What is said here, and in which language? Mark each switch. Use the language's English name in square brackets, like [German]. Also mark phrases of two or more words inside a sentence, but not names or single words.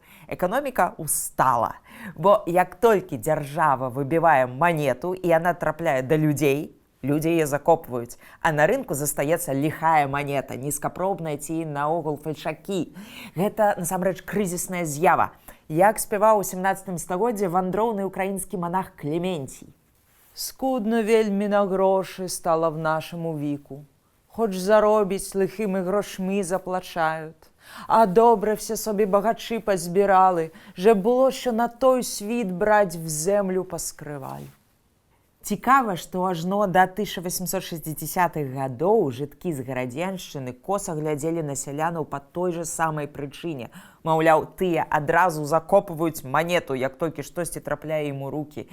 [Belarusian] Эканоміка устала, бо як толькі дзяржава выбівае манету і яна трапляе да людзей, Людзі яе закопваюць, а на рынку застаецца ліхая манета, нізкапробная ці наогул фальшакі. Гэта, насамрэч, крызісная з'ява. Як спяваў у 17 стагоддзі вандроўны украінскі манах Клеменцій. [Ukrainian] Скудно вельмі на грошы стала в нашому віку. Хоч заробіць лихими грошми заплачають. А добре все собі багачі позбирали, же було, що на той світ брать в землю поскривали. [Belarusian] Цікава, што ажно да 1860-х гадоў жыткі з Гарадзеншчыны коса глядзелі на сялянаў па той жа самай прычыне. Маўляў, тыя адразу закопваюць манету, як толькі штосьці трапляе ім у рукі.